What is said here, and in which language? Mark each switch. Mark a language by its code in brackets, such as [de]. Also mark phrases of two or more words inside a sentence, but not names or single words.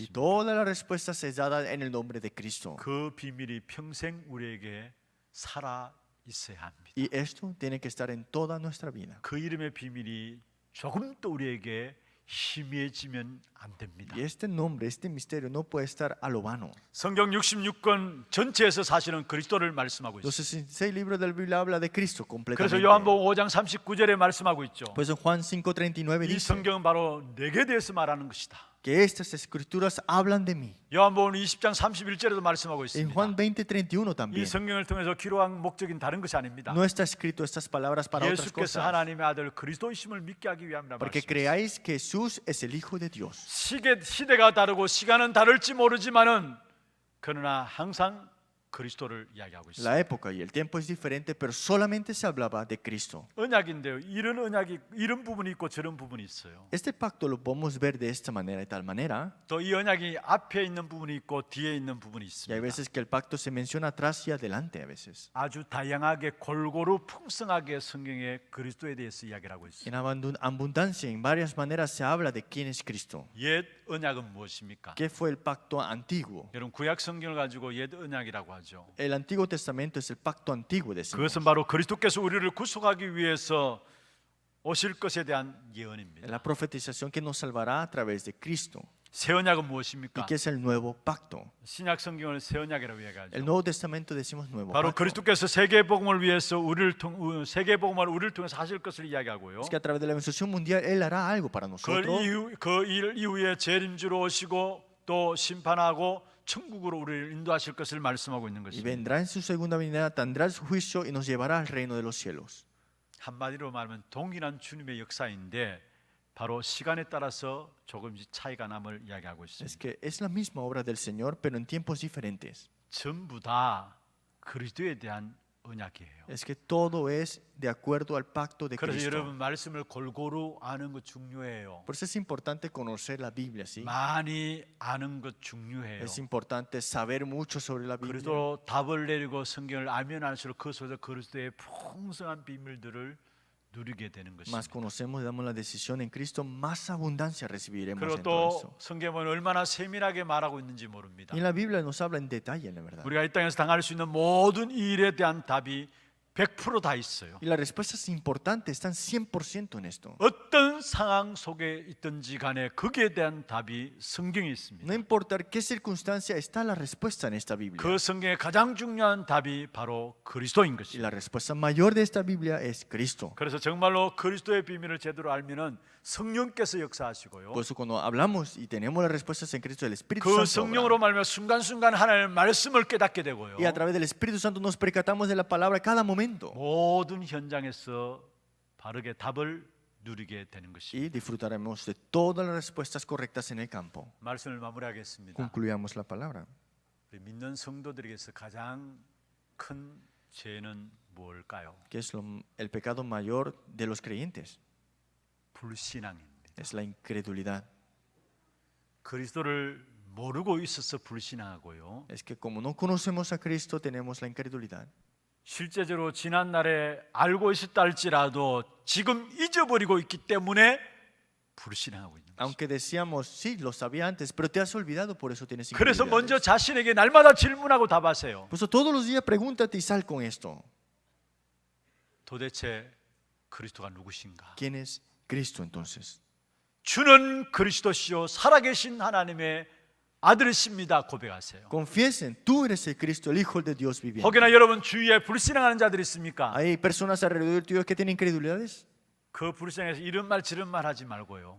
[ko] 것입니다. [es] toda la respuesta se da en el nombre de Cristo. [ko] 그 비밀이 평생 우리에게 살아 있어야 합니다. [es] Y esto tiene que estar en toda nuestra vida. [ko] 그 이름의 비밀이 조금도 우리에게 희미해지면 안 됩니다. [es] Y este nombre, este misterio no puede estar a lo vano. [ko] 성경 66권 전체에서 사실은 그리스도를 말씀하고 [es] Los [ko] 있습니다. [es] 66 libros de la Biblia habla de Cristo [ko] 그래서 [es] completamente. [ko] 요한복음 5장 39절에 말씀하고 있죠. [es] Pues en Juan 5:39 [ko] 이 [es] dice [ko] 성경은 바로 내게 대해서 말하는 것이다. [es] que estas escrituras hablan de mí. [ko] 요한복음 20장 31절에도 말씀하고 [es] En [ko] 있습니다. [es] Juan 20:31 [ko] 이 [es] también. [ko] 성경을 통해서 기록한 목적인 다른 것이 아닙니다. [es] No está escrito estas palabras para otras [ko] 예수께서 [es] cosas. [ko] 하나님의 아들 그리스도이심을 믿게 하기 위함이라 [es] Porque [ko] 말씀하셨습니다. [es] creáis que Jesús es el Hijo de Dios. [ko] 시대가 다르고 시간은 다를지 모르지만은 그러나 항상 그리스도를 이야기하고 있습니다. [es] La época y el tiempo es diferente, pero solamente se hablaba de Cristo. [ko] 언약인데요. 이런 언약이 이런 부분이 있고 저런 부분이 있어요. [es] Este pacto lo podemos ver de esta manera y tal manera. [ko] 또 이 언약이 앞에 있는 부분이 있고 뒤에 있는 부분이 [es] Y hay [ko] 있습니다. [es] veces que el pacto se menciona atrás y adelante a veces. [ko] 아주 다양하게 골고루 풍성하게 성경에 그리스도에 대해서 이야기를 하고 있습니다. [es] En abundancia, en varias maneras se habla de quién es Cristo. [ko] 옛 언약은 무엇입니까? [es] ¿Qué fue el pacto antiguo? [ko] 여러분 구약 성경을 가지고 옛 언약이라고 하죠. [es] El Antiguo Testamento es el pacto antiguo, decimos. [ko] 그것은 바로 그리스도께서 우리를 구속하기 위해서 오실 것에 대한 예언입니다. [es] La profetización que nos salvará a través de Cristo. [ko] 새 언약은 [es] ¿Y [ko] 무엇입니까? [es] qué es el nuevo pacto? [ko] 신약 성경을 새 언약이라고 [es] El [ko] 얘기하죠. [es] Nuevo Testamento decimos nuevo [ko] 바로 [es] pacto. [ko] 그리스도께서 세계 복음을 위해서 세계 복음을 우리를 통해서 하실 것을 이야기하고요. [es] Es que a través de la evangelización mundial Él hará algo para nosotros. [ko] 그 일 이후에 재림주로 오시고 또 심판하고 천국으로 우리를 인도하실 것을 말씀하고 있는 [es] Y [ko] 것입니다. [es] vendrá en su segunda venida, tendrá su juicio y nos llevará al reino de los cielos. [ko] 한마디로 말하면 동일한 주님의 역사인데 바로 시간에 따라서 조금씩 차이가 남을 이야기하고 [es] Es [ko] 있습니다. [es] que es la misma obra del Señor, pero en tiempos diferentes. [ko] 전부 다 그리스도에 대한 언약이에요. [es] es que todo es de acuerdo al pacto de [ko] 그래서 [es] Cristo. [ko] 여러분 말씀을 골고루 아는 것 중요해요. [es] Por eso es importante conocer la Biblia, ¿sí? [ko] 많이 아는 것 중요해요. [es] Es importante saber mucho sobre la Biblia. [ko] 그리스도 답을 내리고 성경을 알면 알수록 그 속에서 그리스도의 풍성한 비밀들을 누리게 되는 [es] Más [ko] 것입니다. [es] conocemos y damos la decisión en Cristo, más abundancia recibiremos [ko] 그리고 [es] en todo eso. [ko] 또 성경은 얼마나 세밀하게 말하고 있는지 모릅니다. [es] Y en la Biblia nos habla en detalle, la verdad. [ko] 우리가 이 땅에서 당할 수 있는 모든 일에 대한 답이 100% 다 있어요. [es] Y las respuestas importantes están 100% en esto. [ko] 어떤 상황 속에 있든지 간에 거기에 대한 답이 성경에 있습니다. [es] No importa qué circunstancia está la respuesta en esta Biblia. [ko] 그 성경의 가장 중요한 답이 바로 그리스도인 [es] Y [ko] 것입니다. [es] la respuesta mayor de esta Biblia es Cristo. [ko] 그래서 정말로 그리스도의 비밀을 제대로 알면은 성령께서 역사하시고요. [es] Por eso cuando hablamos y tenemos las respuestas en Cristo, el Espíritu [ko] 그 [es] Santo [ko] 성령으로 [es] obra. [ko] 말미암아 순간순간 하나님의 말씀을 깨닫게 되고요. [es] Y a través del Espíritu Santo nos percatamos de la palabra cada momento [ko] 모든 현장에서 바르게 답을 누리게 되는 것입니다. [es] y disfrutaremos de todas las respuestas correctas en el campo. [ko] 말씀을 마무리하겠습니다. [es] Concluyamos la palabra. [ko] 우리 믿는 성도들에게서 가장 큰 죄는 무엇일까요? [es] ¿Qué es el pecado mayor de los creyentes? [ko] 불신앙입니다. [es] Es la incredulidad. [ko] 그리스도를 모르고 있어서 불신앙하고요. [es] Es que como no conocemos a Cristo, tenemos la incredulidad. [ko] 실제적으로 지난 날에 알고 있었다 할지라도 지금 잊어버리고 있기 때문에 불신앙하고 있는 것입니다. [es] Aunque decíamos, sí, lo sabía antes, pero te has olvidado, por eso tienes [ko] 그래서 [es] incredulidad. [ko] 먼저 자신에게 날마다 질문하고 답하세요. [es] Por eso todos los días pregúntate y sal con esto. [ko] 도대체 그리스도가 누구신가? [es] ¿Quién es Cristo entonces? [ko] 주는 그리스도시요 살아계신 하나님의 아들이십니다. 고백하세요. [es] Confiesen, tú eres el Cristo, el Hijo de Dios viviente. [ko] 혹여나 여러분 주위에 불신앙하는 자들이 있습니까? [es] ¿Hay personas alrededor tuyo que tienen incredulidades? [ko] 그 불신앙에서 이런 말 저런 말 하지 말고요.